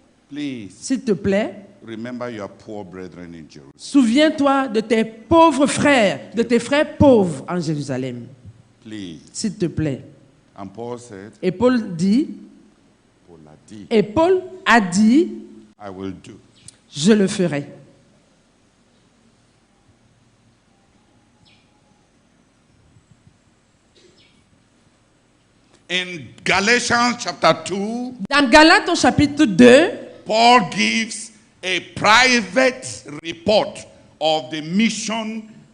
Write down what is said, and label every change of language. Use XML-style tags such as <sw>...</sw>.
<en>Please,</en> <fr>s'il te plaît,</fr> <en>remember your poor brethren in Jerusalem.</en> <fr>souviens-toi de tes pauvres frères, de tes frères pauvres en Jérusalem,</fr> <en>Please.</en> <fr>s'il te plaît.</fr> <en>And Paul said,</en> <fr>Et Paul dit, Paul a dit, et Paul a dit,</fr> <en>I will do.</en> <fr>je le ferai.</fr> <en>In Galatians chapter 2,</en> <fr>Dans Galates au chapitre 2,</fr> <en>Paul gives a private report of the mission.</en>